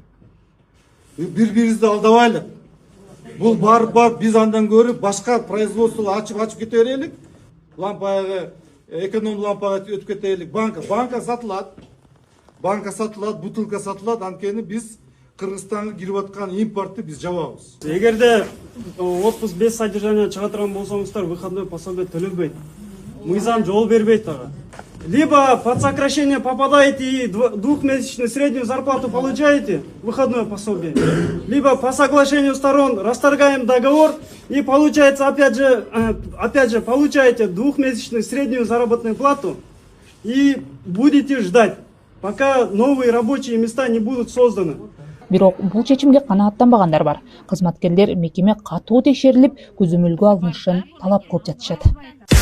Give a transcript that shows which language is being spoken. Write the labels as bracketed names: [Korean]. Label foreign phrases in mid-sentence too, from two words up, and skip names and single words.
[Kyrgyz] Бири-бирибизди алдабайлы. Бул барып биз андан көрүп башка производство ачып кете берелик. Лампага эконом лампага өтүп кетелик. Банка сатылат, бутылка сатылат, анткени биз Кыргызстанга кирип аткан импортты биз жабабыз. Эгерде [Russian] отпуск без содержания [Kyrgyz] чыга турган болсоңуздар, [Russian] выходной пособие [Kyrgyz] төлөнбөйт. Мыйзам жол бербейт ага. [Russian] Либо под сокращение попадаете и двухмесячную среднюю зарплату получаете, выходное пособие, либо по соглашению сторон расторгаем договор и получается опять же получаете двухмесячную среднюю заработную плату и будете ждать, пока новые рабочие места не будут созданы. [Kyrgyz] Бирок бул чечимге канааттанбагандар бар. Кызматкерлер мекеме катуу текшерилип, көзөмөлгө алынышын талап кылып жатышат.